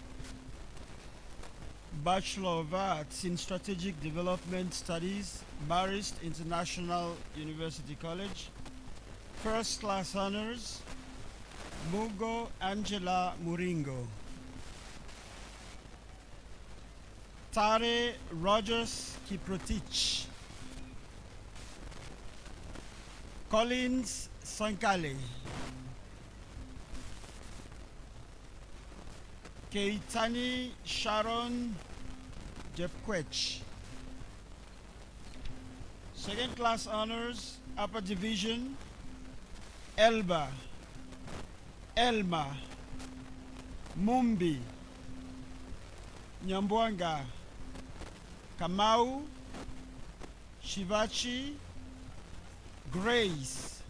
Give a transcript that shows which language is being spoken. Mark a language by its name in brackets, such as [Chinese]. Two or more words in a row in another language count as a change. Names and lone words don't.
[English] Bachelor of Arts in Strategic Development Studies, Marist International University College. First class honors, Mugo Angela Muringo. Tare Rogers Kiprotich. Collins Sankale. Keitani Sharon Jepkwech. Second class honors, upper division, Elba, Elma, Mumbi, Nyambwanga, Kamau, Shivachi, Grace.